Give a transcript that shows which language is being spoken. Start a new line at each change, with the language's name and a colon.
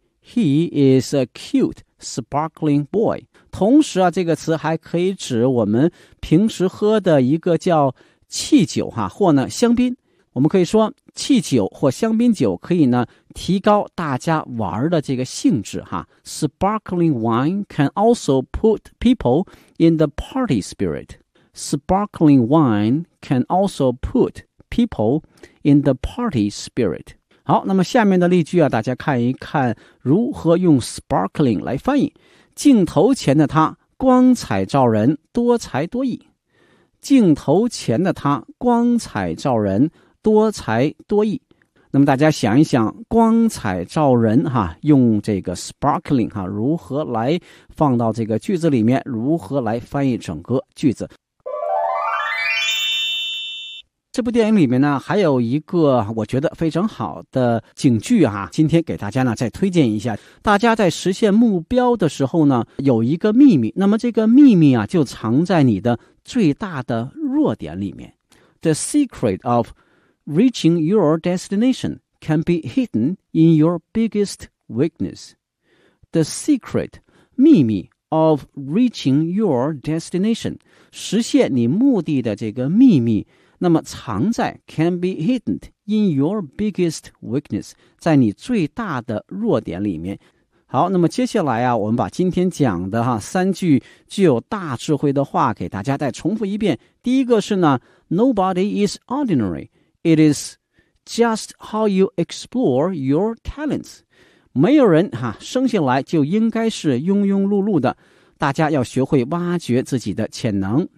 English: He is a cute sparkling boy.
Chinese: 同时啊，这个词还可以指我们平时喝的一个叫气酒哈，或呢香槟。我们可以说气酒或香槟酒可以呢提高大家玩的这个兴致哈。
English: Sparkling wine can also put people in the party spirit. Sparkling wine can also put people in the party spirit.
Chinese: 好，那么下面的例句啊，大家看一看如何用 sparkling 来翻译。镜头前的他光彩照人，多才多艺。镜头前的他光彩照人，多才多艺。那么大家想一想，光彩照人哈，用这个 sparkling 哈，如何来放到这个句子里面，如何来翻译整个句子。这部电影里面呢还有一个我觉得非常好的警句啊，今天给大家呢再推荐一下。大家在实现目标的时候呢有一个秘密，那么这个秘密啊就藏在你的最大的弱点里面。
English: The secret of reaching your destination can be hidden in your biggest weakness. The secret
Chinese: 秘密
English: of reaching your destination
Chinese: 实现你目的的这个秘密，那么藏在
English: can be hidden in your biggest weakness，
Chinese: 在你最大的弱点里面。好，那么接下来啊，我们把今天讲的哈三句具有大智慧的话给大家再重复一遍。第一个是呢
English: ，Nobody is ordinary. It is just how you explore your talents.
Chinese: 没有人哈生下来就应该是庸庸碌碌的，大家要学会挖掘自己的潜能。